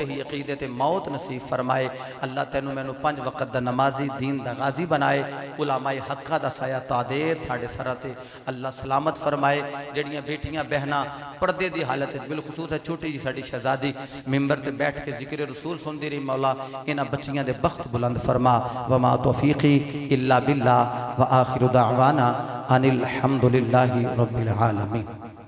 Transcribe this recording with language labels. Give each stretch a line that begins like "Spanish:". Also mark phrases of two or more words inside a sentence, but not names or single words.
Punjabi: ہی عقیدے تے موت نصیب فرمائے اللہ تینوں مینوں 5 وقت دا نمازی دین دا غازی بنائے علمائے حقہ دا سایہ تا دیر ساڈے سراں تے
Arabic: الله سلامت فرمائے
Punjabi: جیہڑیاں بیٹیاں بہناں پردے دی حالت بالخصوص ہے چھوٹی جی ساڈی شہزادی منبر تے بیٹھ کے ذکر رسول سندی رہی مولا انہاں بچیاں دے بخت بلند فرما
Arabic: وما توفيقي إلا بالله وآخر دعوانا أن الحمد لله رب العالمين.